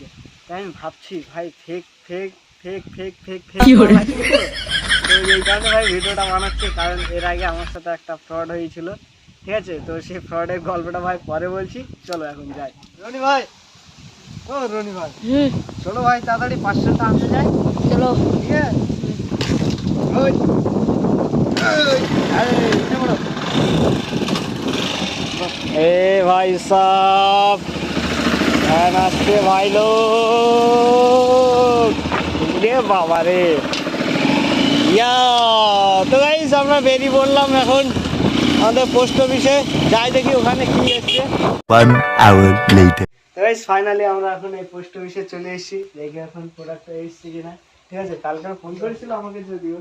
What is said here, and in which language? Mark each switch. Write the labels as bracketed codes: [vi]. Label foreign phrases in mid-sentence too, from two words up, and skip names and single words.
[bn] তাই আমি ভাবছি ভাই ফেক ফেক ফেক ফেক ফেক ফেক তো এই কারণে ভাই ভিডিওটা বানাচ্ছি, কারণ এর আগে আমার সাথে একটা ফ্রড হয়েছিল, ঠিক আছে। তো সেই ফ্রডের গল্পটা ভাই পরে বলছি, চলো এখন যাই। রনি ভাই, ও রনি ভাই, চলো ভাই তাড়াতাড়ি পার্সেলটা আনতে যাই, চলো, ঠিক আছে। [hi] ए भाई साहब, नमस्ते भाई लोग, रे बाबा रे ইয়া। [bn] তো গাইস আমরা বেরিয়ে পড়লাম এখন আমাদের [en] post office, [bn] যাই দেখি ওখানে কি এসছে। [en] 1 hour later। [bn] তো [en] guys finally [bn] আমরা এখন এই [en] post office [bn] চলে এসেছি, দেখি এখন প্রোডাক্টটা এসছে কিনা, ঠিক আছে। কালকে ফোন করেছিল আমাকে, যদিও